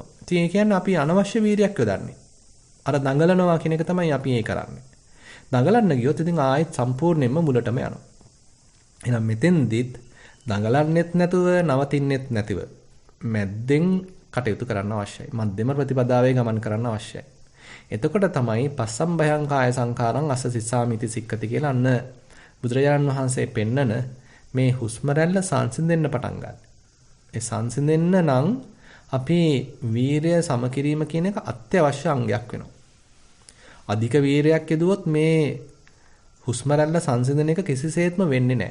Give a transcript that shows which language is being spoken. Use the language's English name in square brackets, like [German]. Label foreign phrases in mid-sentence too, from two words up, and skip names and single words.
[Sinhala] ඉතින් ඒ කියන්නේ අපි අනවශ්‍ය වීරයක් යොදන්නේ. අර දඟලනවා කියන එක තමයි අපි ඒ කරන්නේ. දඟලන්න ගියොත් ඉතින් ආයෙත් සම්පූර්ණයෙන්ම මුලටම යනවා. එහෙනම් මෙතෙන්දිත් දඟලන්නෙත් නැතුව නවතින්නෙත් නැතිව මැද්දෙන් කටයුතු කරන්න අවශ්‍යයි. මධ්‍යම ප්‍රතිපදාවේ ගමන් කරන්න අවශ්‍යයි. එතකොට තමයි [Pali] පස්සම්භයං කාය සංඛාරං අස්ස සිස්සාමිති සික්කති [Sinhala] කියලා අන්න බුදුරජාණන් වහන්සේ පෙන්නන මේ හුස්ම රැල්ල සංසිඳෙන්න පටන් ගන්න. ඒ සංසිඳෙන්න නම් අපි වීරය සමකිරීම කියන එක අත්‍යවශ්‍ය අංගයක් වෙනවා. අධික වීරයක් යෙදුවොත් මේ හුස්ම රැල්ල සංසිඳන එක කිසිසේත්ම වෙන්නේ නැහැ.